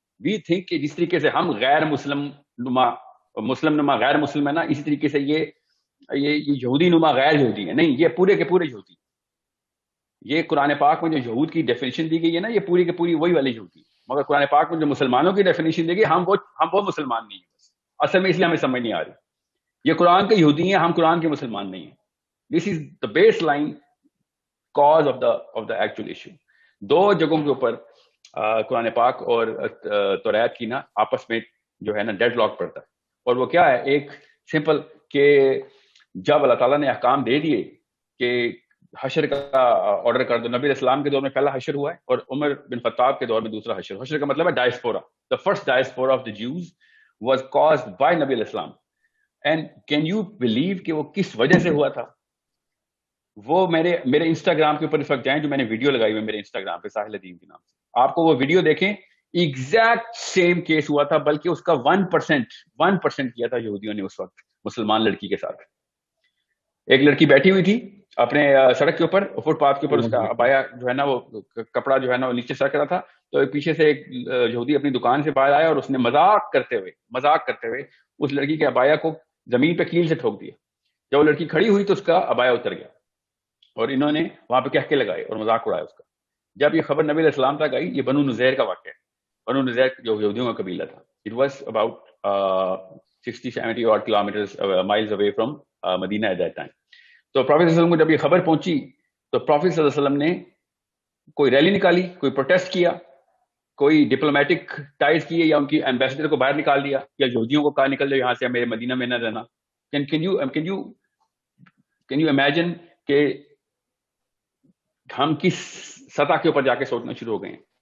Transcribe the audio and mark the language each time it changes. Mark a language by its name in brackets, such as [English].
[English] we think [Urdu] کہ جس طریقے سے ہم غیر مسلم نما غیر مسلم ہے نا, اسی طریقے سے یہ یہودی نما غیر یہودی ہے. نہیں, یہ پورے کے پورے یہودی. یہ قرآن پاک میں جو یہود کی ڈیفینیشن دی گئی ہے نا, یہ پوری کے پوری وہی والی یہودی. مگر قرآن پاک میں جو مسلمانوں کی ڈیفینیشن دی گئی, ہم وہ مسلمان نہیں ہیں. اصل میں اس لیے ہمیں سمجھ نہیں آ رہی. یہ قرآن کے یہودی ہیں, ہم قرآن کے مسلمان نہیں ہیں. [English] This is the baseline cause of the actual issue. [Urdu] 2 جگہوں کے اوپر قرآن پاک اور توریت کی نا آپس میں جو ہے نا ڈیڈ لاک پڑتا ہے. اور وہ کیا ہے, ایک سمپل کہ جب اللہ تعالیٰ نے احکام دے دیے کہ حشر کا آرڈر کر دو, نبی اسلام کے دور میں پہلا حشر ہوا ہے اور عمر بن خطاب کے دور میں دوسرا حشر. حشر کا مطلب ہے diaspora. [English] The first diaspora of the Jews was caused by نبی اسلام. And can you believe [Urdu] کہ وہ کس وجہ سے ہوا تھا؟ وہ میرے انسٹاگرام کے اوپر اس وقت جائیں, جو میں نے ویڈیو لگائی ہوئی میرے انسٹاگرام پہ ساحل الدین کے نام سے, آپ کو وہ ویڈیو دیکھیں. ایگزیکٹ سیم کیس ہوا تھا, بلکہ اس کا 1% کیا تھا یہودیوں نے اس وقت مسلمان لڑکی کے ساتھ. ایک لڑکی بیٹھی ہوئی تھی اپنے سڑک کے اوپر, فٹ پاتھ کے اوپر, اس کا ابایا جو ہے نا وہ کپڑا جو ہے نا وہ نیچے سرک رہا تھا. تو پیچھے سے ایک یہودی اپنی دکان سے باہر آیا اور اس نے مذاق کرتے ہوئے اس لڑکی کے ابایا کو زمین پہ کیل سے ٹھوک دیا. جب وہ لڑکی کھڑی ہوئی تو اس کا عبایا اتر گیا اور انہوں نے وہاں پہ کہکے لگائے اور مذاق اڑایا اس کا. جب یہ خبر نبی علیہ السلام تک آئی, یہ بنو نزیر کا واقعہ ہے. بنو نزیر جو یہودیوں کا قبیلہ تھا. [English] It was about 60-70 odd kilometers miles away from Medina at that time. [Urdu] تو پروفیٹ صلی اللہ علیہ وسلم کو جب یہ خبر پہنچی تو پروفیٹ صلی اللہ علیہ وسلم نے کوئی ریلی نکالی, کوئی پروٹیسٹ کیا, کوئی ڈپلومیٹک ٹائز کیے, یا ان کی ایمبیسڈر کو باہر نکال دیا, یا یہودیوں کو کہا نکل جاؤ یہاں سے, میرے مدینہ میں نہ رہنا. [English] can you imagine [Urdu] کہ ہم کس سطح کے اوپر جا کے سوچنا شروع ہو گئے ہیں.